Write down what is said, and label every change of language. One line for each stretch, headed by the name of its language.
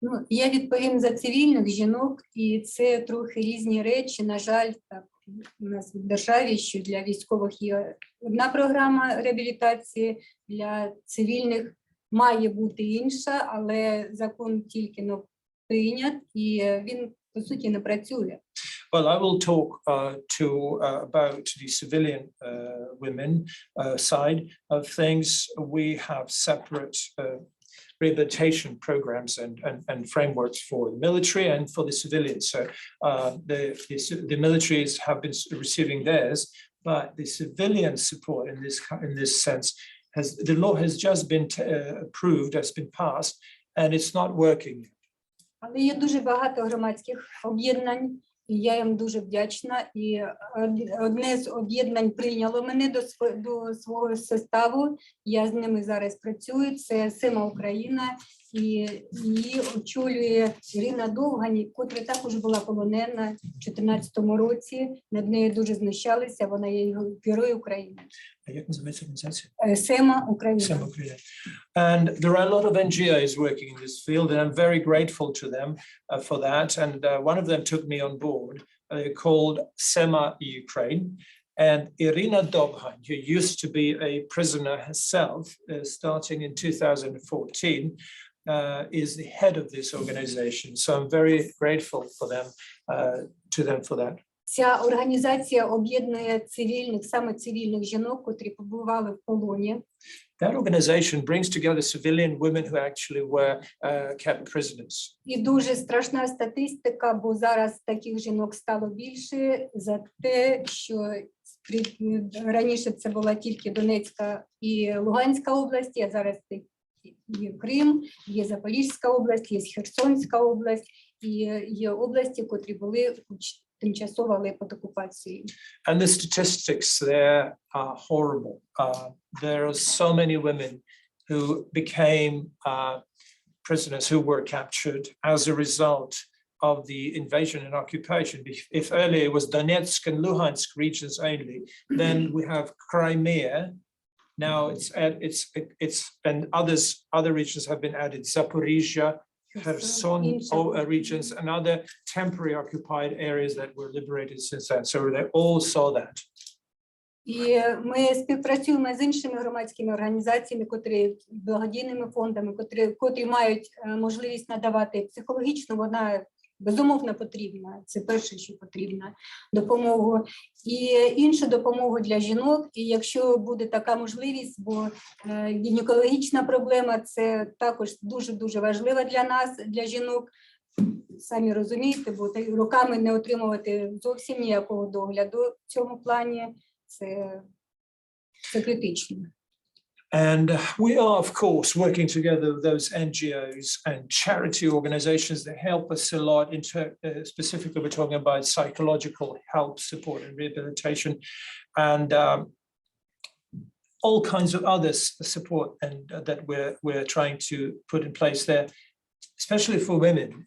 Ukrainian: Я відповім за цивільних жінок, і це трохи різні речі. На жаль, так у нас в державі, що для військових є одна програма реабілітації, для цивільних має бути інша, але закон тільки прийнят, і він, по суті, не працює.
English: Well, I will talk about the civilian women side of things. We have separate rehabilitation programs and frameworks for the military and for the civilians. So the militaries have been receiving theirs, but the civilian support in this sense the law has just been approved, has been passed, and it's not working.
Ukrainian: Але є дуже багато громадських об'єднань, і я їм дуже вдячна. І одне з об'єднань прийняло мене до свого составу. Я з ними зараз працюю. Це Сема Україна, і її очолює Ірина Довгань, котра також була полонена в 2014 році. Над нею дуже знущалися. Вона є герой України. Як називається організація? Сема Україна.
English: Sema Ukraine. And there are a lot of NGOs working in this field, and I'm very grateful to them for that. And one of them took me on board, called Sema Ukraine. And Irina Dobhan, who used to be a prisoner herself, starting in 2014, is the head of this organization. So I'm very grateful for them, to them for that.
Ukrainian: Ця організація об'єднує цивільних, саме цивільних жінок, котрі побували в полоні.
English: That organization brings together civilian women who actually were kept prisoners.
Ukrainian: І дуже страшна статистика, бо зараз таких жінок стало більше за те, що раніше це була тільки Донецька і Луганська області, а зараз це є Крим, є Запорізька область, є Херсонська область, і є області, котрі були тимчасово, але під окупацією.
English: And the statistics there are horrible. There are so many women who became prisoners, who were captured as a result of the invasion and occupation. If earlier it was Donetsk and Luhansk regions only, then we have Crimea. Now it's and other regions have been added. Zaporizhia, Kherson regions and other temporary occupied areas that were liberated since then. So they all saw that.
Ukrainian: І ми співпрацюємо з іншими громадськими організаціями, благодійними фондами, котрі мають можливість надавати психологічну, вона безумовно потрібна, це перше, що потрібно, допомогу, і іншу допомогу для жінок, і якщо буде така можливість, бо гінекологічна проблема, це також дуже-дуже важлива для нас, для жінок, самі розумієте, бо роками не отримувати зовсім ніякого догляду в цьому плані, це критично.
English: And we are, of course, working together with those NGOs and charity organizations that help us a lot. Specifically, we're talking about psychological help, support, and rehabilitation, and all kinds of other support and that we're trying to put in place there, especially for women.